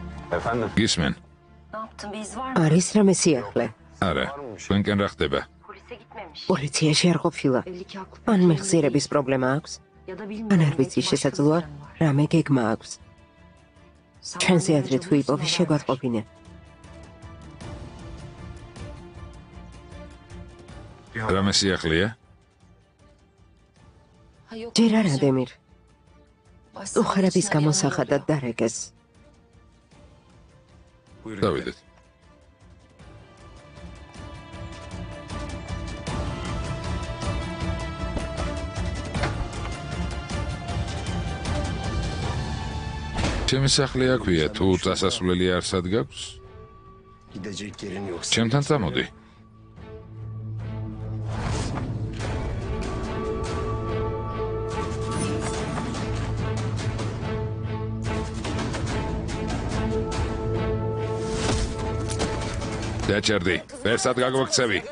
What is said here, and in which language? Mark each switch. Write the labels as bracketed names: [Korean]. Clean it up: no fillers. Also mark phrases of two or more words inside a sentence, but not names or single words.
[Turkish] Efendim? [Georgian] გისმენ? [Turkish] Ne yaptın? Bir iz var mı? [Georgian] არის რამე სიახლე? არა, თქვენკენ რა ხდება? [Turkish] Polise gitmemiş. [Georgian] პოლიციაში არ ყოფილა. [Turkish] Belli ki haklı. [Georgian] ან მეხსიერების პრობლემა აქვს, [Turkish] Ya da [Georgian] ან [Turkish] bilmiyorum. [Georgian] არ ვიცი, შესაძლოა რამე გეგმა აქვს. ჩვენზე ადრე თუ იპოვი შეგვატყობინე. რამე სიახლეა? ჯერ არა დემირ. უხარების გამო სახადად დარეკეს. [Turkish] Buyurun. [Georgian] დავიდეთ. ჩემი სახლი აქვეა, თუ წასასვლელი არსად გაქვს? [Turkish] Gidecek yerin yoksa. [Georgian] ჩემთან წამოდი. დაჭერდი, ვერსად გაგვაქცევი.